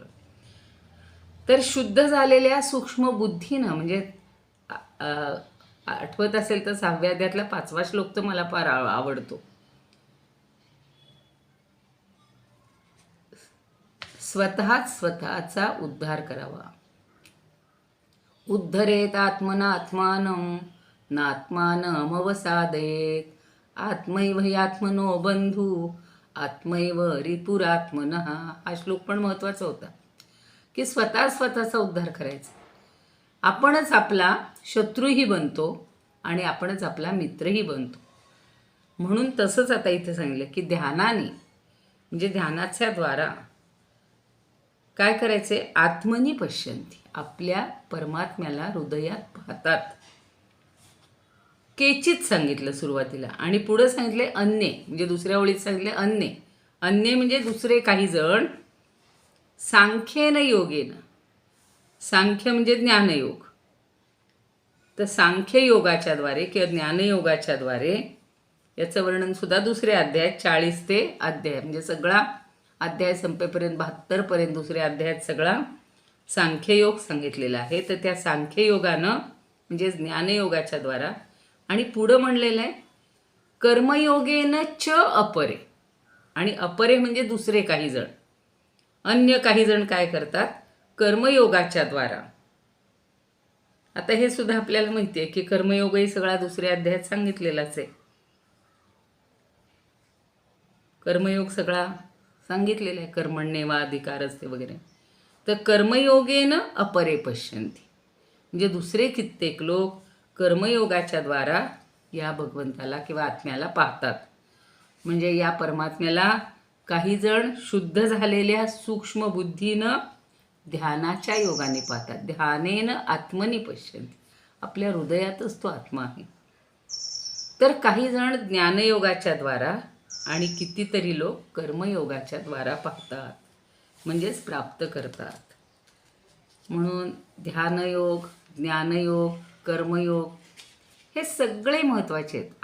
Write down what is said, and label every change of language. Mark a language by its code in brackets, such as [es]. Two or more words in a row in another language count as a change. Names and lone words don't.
[mr] तर शुद्ध झालेल्या सूक्ष्म बुद्धीनं, म्हणजे आठवत असेल तर 6व्या अध्यायातला 5वा श्लोक तर मला फार आवडतो. स्वतःचा उद्धार करावा. [sa] उद्धरेत आत्मना आत्मानं नात्मानमवसादयेत आत्मैव हि आत्मनो बंधू आत्मैव रिपुरात्मनः. [mr] हा श्लोक पण महत्त्वाचा होता की स्वतःचा उद्धार करायचा. आपणच आपला शत्रूही बनतो आणि आपणच आपला मित्रही बनतो. म्हणून तसंच आता इथे सांगितलं की ध्यानाने, म्हणजे ध्यानाच्या द्वारा काय करायचे? [sa] आत्मनी पश्यन्ति, [mr] आपल्या परमात्म्याला हृदयात पाहतात. केचित सांगितलं सुरुवातीला, आणि पुढं सांगितले अन्ये, म्हणजे दुसऱ्या ओळीत सांगितले अन्ये म्हणजे दुसरे काही जण. [sa] सांख्येन योगेन, [mr] सांख्य म्हणजे ज्ञानयोग, तर सांख्य योगाच्या द्वारे किंवा ज्ञानयोगाच्या द्वारे, याचं वर्णन सुद्धा दुसऱ्या अध्यायात 40 ते अध्याय, म्हणजे सगळा अध्याय संपेपर्यंत 72 पर्यंत दुसऱ्या अध्यायात सगळा सांख्ययोग सांगितलेला आहे. तर त्या सांख्ययोगानं म्हणजे ज्ञानयोगाच्या द्वारा, आणि पुढं म्हणलेलं आहे [sa] कर्मयोगेन च अपरे, [mr] आणि अपरे म्हणजे दुसरे काही जण, अन्य काही जण काय करतात? कर्मयोगाच्या द्वारा. आता हे सुद्धा आपल्याला माहिती आहे की कर्मयोगही सगळा दुसऱ्या अध्यायात सांगितलेलाच आहे. कर्मयोग सगळा सांगितलेला आहे, [sa] कर्मण्येवा अधिकारस्ते [mr] वगैरे. [sa] तर कर्मयोगेन अपरे पश्यन्ति, [mr] म्हणजे दुसरे कित्येक लोक कर्मयोगाच्या द्वारा या भगवंताला किंवा आत्म्याला पाहतात. म्हणजे या परमात्म्याला काही जण शुद्ध झालेल्या सूक्ष्म बुद्धीनं ध्यानाच्या योगाने पाहतात. [sa] ध्यानेन आत्मनी पश्यन्ति, [mr] आपल्या हृदयातच तो आत्मा आहे. तर काही जण ज्ञानयोगाच्या द्वारा आणि कितीतरी लोक कर्मयोगाच्या द्वारा पाहतात, म्हणजेच प्राप्त करतात. म्हणून ध्यानयोग, ज्ञानयोग, कर्मयोग हे सगळे महत्त्वाचे आहेत.